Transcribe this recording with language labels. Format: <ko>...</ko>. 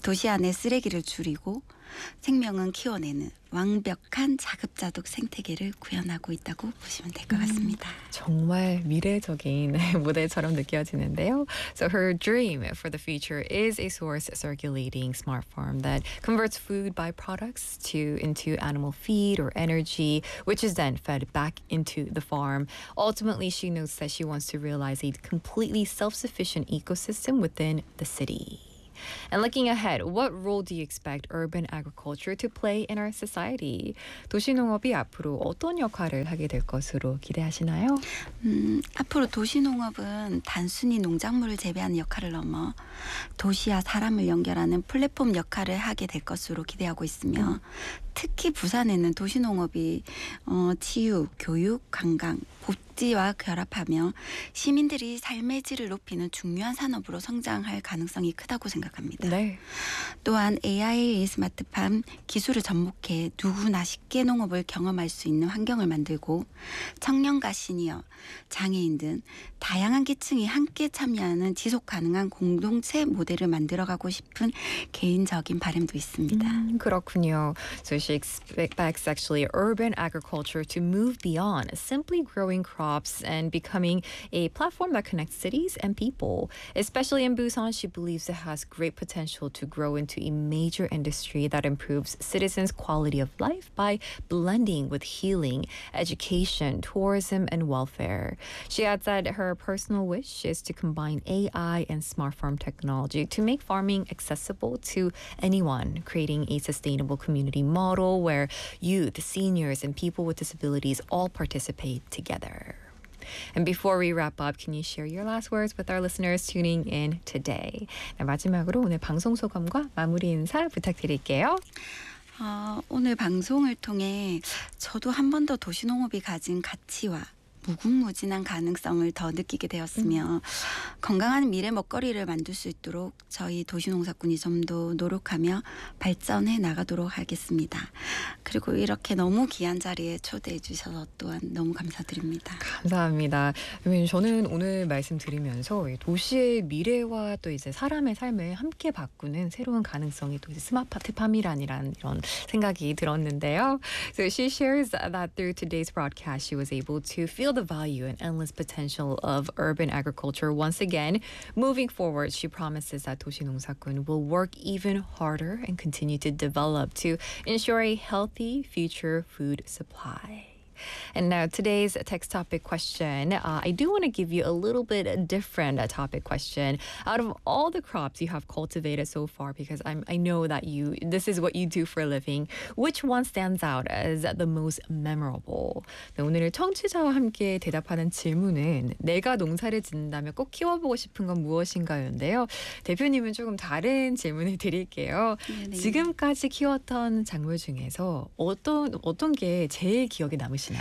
<ko>도시 안에 쓰레기를 줄이고 생명은 키워내는 완벽한 자급자족 생태계를 구현하고 있다고 보시면 될 것 같습니다. 정말 미래적인 모델처럼 느껴지는데요.</ko> <en>So her dream for the future is a source circulating smart farm that converts food byproducts into animal feed or energy, which is then fed back into the farm. Ultimately, she notes that she wants to realize a completely self-sufficient ecosystem within the city. And looking ahead, what role do you expect urban agriculture to play in our society?</en> <ko>도시 농업이 앞으로 어떤 역할을 하게 될 것으로 기대하시나요? 앞으로 도시 농업은 단순히 농작물을 재배하는 역할을 넘어 도시와 사람을 연결하는 플랫폼 역할을 하게 될 것으로 기대하고 있으며 특히 부산에는 도시 농업이 치육, 교육, 관광, 복지와 결합하며 시민들이 삶의 질을 높이는 중요한 산업으로 성장할 가능성이 크다고 생각합니다. 네. 또한 AI 스마트팜 기술을 접목해 누구나 쉽게 농업을 경험할 수 있는 환경을 만들고 청년과 시니어, 장애인 등 다양한 계층이 함께 참여하는 지속 가능한 공동체 모델을 만들어가고 싶은 개인적인 바람도 있습니다. 그렇군요.</ko> <en>So she expects actually urban agriculture to move beyond simply growing crops and becoming a platform that connects cities and people. Especially in Busan, she believes it has great potential to grow into a major industry that improves citizens' quality of life by blending with healing, education, tourism, and welfare. She adds that her personal wish is to combine AI and smart farm technology to make farming accessible to anyone, creating a sustainable community model where youth, seniors, and people with disabilities all participate together. And before we wrap up, can you share your last words with our listeners tuning in today?</en> <ko>마지막으로 오늘 방송 소감과 마무리 인사 부탁드릴게요. 오늘 방송을 통해 저도 한 번 더 도시농업이 가진 가치와 무궁무진한 가능성을 더 느끼게 되었으며 건강한 미래 먹거리를 만들 수 있도록 저희 도시농사꾼이 좀 더 노력하며 발전해 나가도록 하겠습니다. 그리고 이렇게 너무 귀한 자리에 초대해 주셔서 또한 너무 감사드립니다. 감사합니다. 저는 오늘 말씀드리면서 도시의 미래와 또 이제 사람의 삶을 함께 바꾸는 새로운 가능성이 또 이제 스마트팜이란 이런 생각이 들었는데요.</ko> <en>So she shares that through today's broadcast, she was able to feel the value and endless potential of urban agriculture once again. Moving forward, she promises that 도시농사꾼 will work even harder and continue to develop to ensure a healthy future food supply. And now today's text topic question, I do want to give you a little bit different topic question. Out of all the crops you have cultivated so far, because I know that you this is what you do for a living, which one stands out as the most memorable?</en> <ko>네, 오늘 청취자와 함께 대답하는 질문은 내가 농사를 짓는다면 꼭 키워보고 싶은 건 무엇인가요인데요. 대표님은 조금 다른 질문을 드릴게요. 네, 네. 지금까지 키웠던 작물 중에서 어떤 게 제일 기억에 남으</ko>